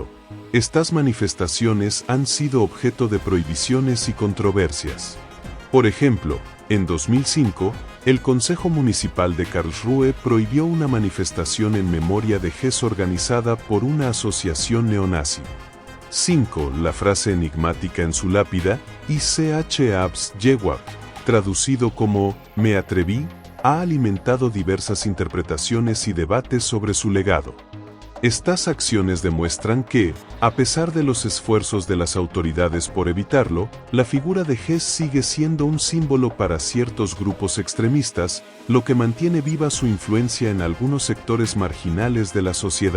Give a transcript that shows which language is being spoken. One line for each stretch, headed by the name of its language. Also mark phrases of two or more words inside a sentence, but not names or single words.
Spanish: Estas manifestaciones han sido objeto de prohibiciones y controversias. Por ejemplo, en 2005, el Consejo Municipal de Karlsruhe prohibió una manifestación en memoria de Hess organizada por una asociación neonazi. 5. La frase enigmática en su lápida,
German: Ich hab's gewagt,
Spanish: traducido como «me atreví», ha alimentado diversas interpretaciones y debates sobre su legado. Estas acciones demuestran que, a pesar de los esfuerzos de las autoridades por evitarlo, la figura de Hess sigue siendo un símbolo para ciertos grupos extremistas, lo que mantiene viva su influencia en algunos sectores marginales de la sociedad.